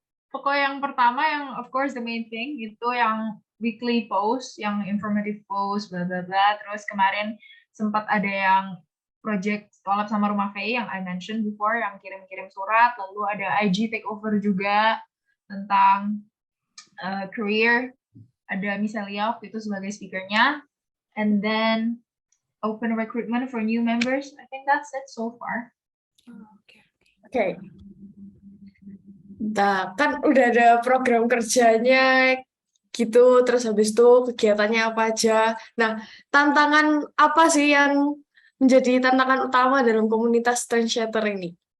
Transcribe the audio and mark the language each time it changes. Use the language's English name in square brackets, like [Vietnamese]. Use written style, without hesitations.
[Indonesian] Pokoknya yang pertama, yang [English] of course the main thing, [Indonesian] itu yang [English] weekly post, yang informative post, bla bla bla. [Indonesian] Terus kemarin sempat ada yang [English] project collab [Indonesian] sama Rumah V yang [English] I mentioned before, [Indonesian] yang kirim-kirim surat. Lalu ada [English] IG takeover [Indonesian] juga tentang career. Ada Miselia itu sebagai speakernya. [English] And then open recruitment for new members. I think that's it so far. [Indonesian] Oke. Nah, kan udah ada program kerjanya gitu, terus habis itu kegiatannya apa aja. Nah, tantangan apa sih yang menjadi tantangan utama dalam komunitas Trendsetter ini?